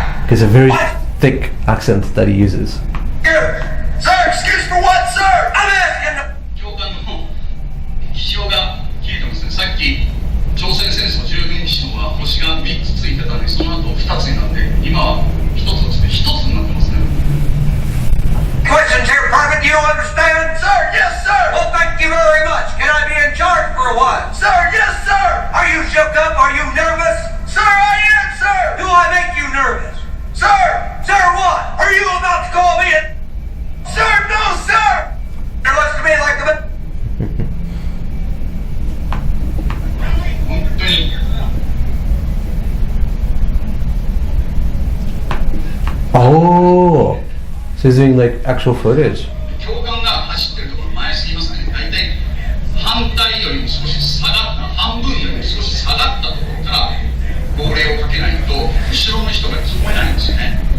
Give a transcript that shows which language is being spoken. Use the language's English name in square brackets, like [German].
[English] It's a very thick accent that he uses. Sir, excuse for what, sir? I'm asking! [Japanese] 教官の気象が消えてますね。さっき朝鮮戦争12日のは星が3つついてたのにその後2つになって今は1つですね。 1つになってますね。 [English] Questions here, Private. You understand? Sir, yes, sir. Well, thank you very much. Can I be in charge for a while? Sir, yes, sir. Are you shook up? Are you nervous? Sir, I am, sir. Do I make you nervous? Sir, sir, what? Are you about to call me a... Sir, no, sir. It looks to me like the... [Japanese] 本当に [English] Oh, so he's doing like actual footage. [Japanese] 教官が走ってるところ前すぎますね。大体反対よりも少し下がった半分よりも少し下がったところから号令をかけないと後ろの人が聞こえないんですよね。